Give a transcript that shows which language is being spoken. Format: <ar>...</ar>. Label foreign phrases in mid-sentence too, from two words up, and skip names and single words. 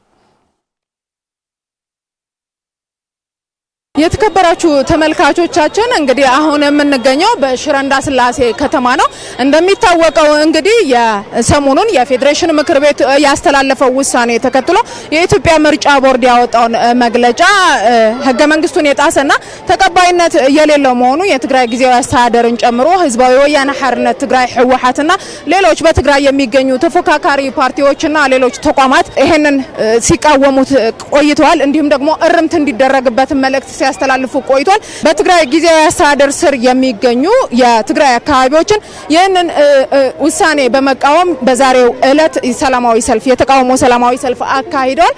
<am>የተከበራችሁ ተመልካቾቻችን እንግዲህ አሁን የምንገኘው በሽረ እንዳስላሴ ከተማ ነው። እንደሚታወቀው እንግዲህ የሰሞኑን የፌዴሬሽን ምክር ቤት ያስተላለፈው ውሳኔ ተከትሎ የኢትዮጵያ ምርጫ ቦርድ ያወጣውን መግለጫ ህገ መንግስቱን የጣሰና ተቀባይነት የሌለው መሆኑ የትግራይ ጊዜያዊ አስተዳደርን ጨምሮ ህዝባዊ ወያነ ሓርነት ትግራይ ህወሓትና ሌሎች በትግራይ የሚገኙ ተፎካካሪ ፓርቲዎችና ሌሎች ተቋማት ይሄንን ሲቃወሙት ቆይተዋል። እንዲሁም ደግሞ እርምት እንዲደረግበት መልእክት ሲያስተላልፉ ቆይቷል። በትግራይ ጊዜያዊ አስተዳደር ስር የሚገኙ የትግራይ አካባቢዎችን ይህንን ውሳኔ በመቃወም በዛሬው ዕለት ሰላማዊ ሰልፍ የተቃውሞ ሰላማዊ ሰልፍ አካሂደዋል።</am>